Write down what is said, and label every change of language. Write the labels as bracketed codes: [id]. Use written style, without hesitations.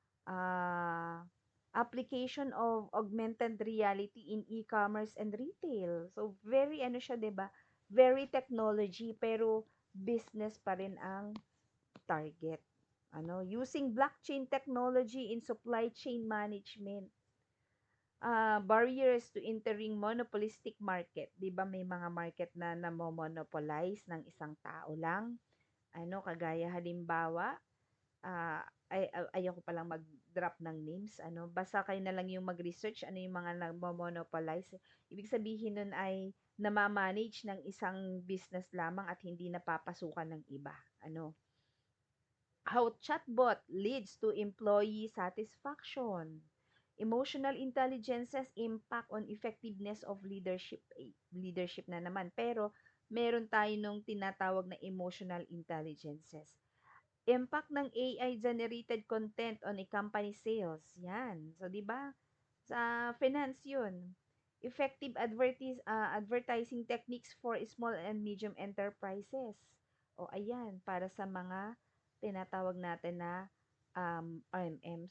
[en] uh, Application of augmented reality in e-commerce and retail. [tl] So, very siya, 'di ba? [en] Very technology, [tl] pero business pa rin ang target. [en] Using blockchain technology in supply chain management. Barriers to entering monopolistic market. [tl] 'Di ba may mga market na namo-monopolize ng isang tao lang? Kagaya halimbawa, ah, ayoko palang mag-drop ng names, basta kayo na lang yung mag-research ano yung mga nagmo-monopolize. Ibig sabihin nun ay nama-manage ng isang business lamang at hindi napapasukan ng iba. [en] How chatbot leads to employee satisfaction. Emotional intelligence's impact on effectiveness of leadership. Leadership [tl] na naman. Pero, meron tayo nung tinatawag na emotional intelligences. [en] Impact ng AI-generated content on a company sales. Yan. So, [tl] di ba? Sa finance yun. [en] Effective advertising techniques for small and medium enterprises. [tl] O, ayan. Para sa mga tinatawag natin na RMM.